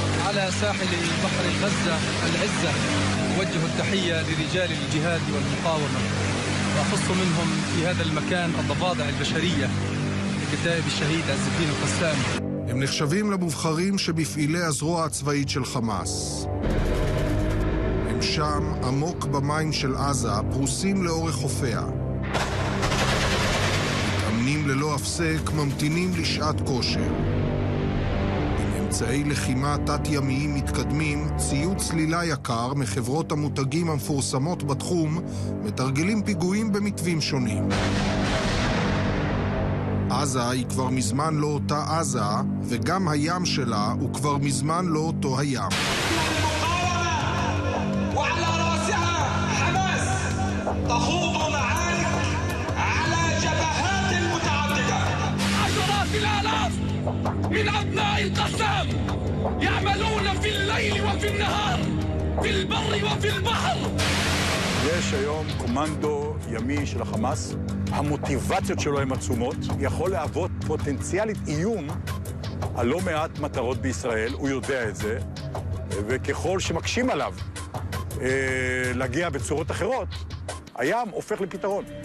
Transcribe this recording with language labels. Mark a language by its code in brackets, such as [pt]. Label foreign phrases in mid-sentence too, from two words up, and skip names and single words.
[ar] على ساحل بحر غزة العزة أوجه التحية لرجال الجهاد والمقاومة، وأخص منهم في هذا المكان الضفادع البشرية كتائب الشهيد عز الدين القسام. [he] הם נחשבים למובחרים שבפעילי הזרוע הצבאית של חמאס. הם שם עמוק במים של עזה, פרוסים לאורך חופיה. מתאמנים ללא הפסק, ממתינים לשעת כושר. עם אמצעי לחימה תת-ימיים מתקדמים, ציוד צלילה יקר מחברות המותגים המפורסמות בתחום, מתרגלים פיגועים במתווים שונים. עזה היא כבר מזמן לא אותה עזה, וגם הים שלה הוא כבר מזמן לא אותו הים. [ar] وعلى رأسها حماس تخوض معارك على جبهات متعددة. عشرات الآلاف من أبناء القسام يعملون في الليل وفي النهار في البر وفي البحر. [he] יש היום קומנדו ימי של החמאס, המוטיבציות שלו הן עצומות, יכול להוות פוטנציאלית איום על לא מעט מטרות בישראל, הוא יודע את זה, וככל שמקשים עליו להגיע בצורות אחרות, הים הופך לפתרון.